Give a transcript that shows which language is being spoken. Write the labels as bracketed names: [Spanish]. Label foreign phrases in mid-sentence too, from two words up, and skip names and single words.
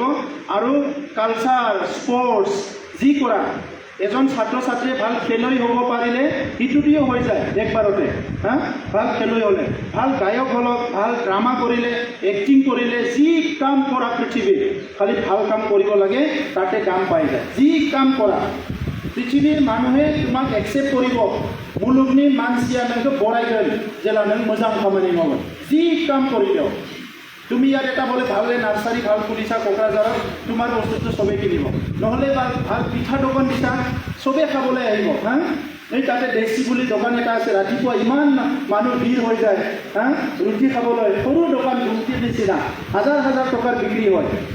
[Assamese] আৰু কালচাৰ, স্পৰ্টছ যি কৰা, এজন ছাত্ৰ ছাত্ৰীয়ে ভাল খেলুৱৈ হ'ব পাৰিলে সেইটোতেও হৈ যায় একবাৰতে, হা? ভাল খেলুৱৈ হ'লে, ভাল গায়ক হ'লক, ভাল ড্ৰামা কৰিলে, এক্টিং কৰিলে, যি কাম কৰা পৃথিৱীত খালি ভাল কাম কৰিব লাগে, তাতে কাম পাই যায়। যি কাম কৰা পৃথিৱীৰ মানুহে তোমাক একচেপ্ট কৰিব, [Bodo] मुलुगनि मानसिया नोंखौ बरायगोन जेला नों मोजां खामानि मावगोन। [Assamese] যি কাম কৰিলেও তুমি ইয়াত এটা বলে ভালে নার্সারি ভাল খুলিছা কোকৰাঝাৰত, তোমাৰ বস্তুটো সবে কিনিব, নহ'লে ভাল পিঠা দোকান দিছা সবে খাবলৈ আহিব, হা? এই তাতে দেশী বুলি দোকান এটা আছে, ৰাতিপুৱা ইমান মানুহ ভিৰ হৈ যায়, হা? ৰুটি খাবলৈ সৰু দোকান ঘুমটি নিচিনা হাজাৰ হাজাৰ টকাৰ বিক্ৰী হয়, হা?